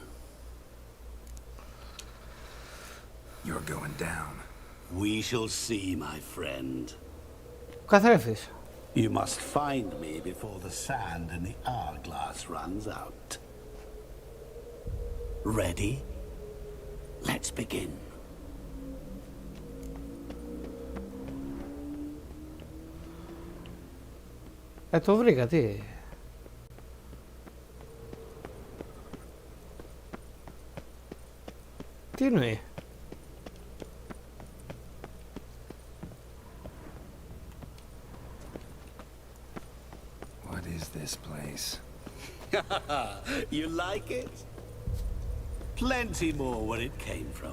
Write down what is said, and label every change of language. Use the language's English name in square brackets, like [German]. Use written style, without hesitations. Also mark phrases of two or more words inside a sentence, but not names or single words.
[English] You're going down. We shall see, my friend. [Greek] Καθρέφτης. [English] You must find me before the sand in the hourglass runs out. Ready? Let's begin. [Greek] Το βρήκα, τι. Τι εννοεί. [English] What is this place? You like it? Plenty more where it came from.